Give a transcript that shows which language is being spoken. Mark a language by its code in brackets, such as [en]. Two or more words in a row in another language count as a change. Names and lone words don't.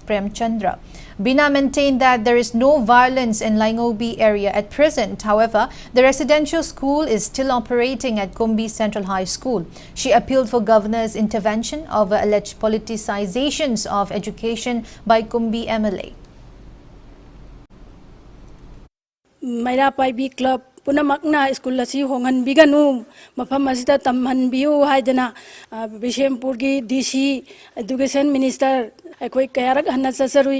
[en] Prem Chandra. Bina maintained that there is no violence in Laingobi area at present. However, the residential school is still operating at Kumbi Central High School. She appealed for governor's intervention over alleged politicizations of education by Kumbi MLA. [mni] Mayrapaibi Club Punamakna School Asi Hongan Biganu Mafamasita Tamhan Biu Haidana Bishempurgi DC Education Minister Akoi Kayarak Hanasasarui